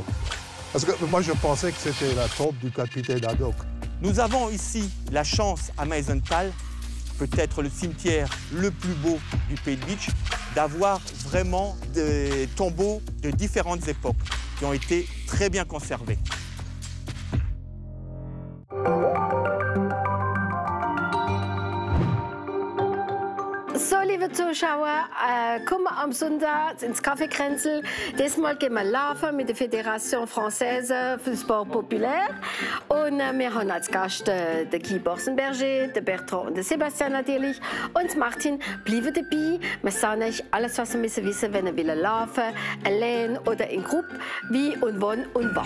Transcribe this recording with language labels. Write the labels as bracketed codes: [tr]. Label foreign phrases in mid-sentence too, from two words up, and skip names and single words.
[fr] Parce que moi je pensais que c'était la tombe du capitaine Haddock. Nous avons ici la chance à Meisenthal, peut-être le cimetière le plus beau du Pays de Bitche, d'avoir vraiment des tombeaux de différentes époques qui ont été très bien conservés. [de] So, liebe Zuschauer, kommen am Sonntag ins Café Kränzel. Diesmal gehen wir laufen mit der Fédération Française für Sport Populaire. Und wir haben als Gast den Guy Borsenberger, den Bertrand und den Sebastian natürlich. Und Martin, bleiben dabei. Wir sagen euch alles, was ihr wissen müsst, wenn ihr laufen wollt, allein oder in Gruppe, wie und wann und was.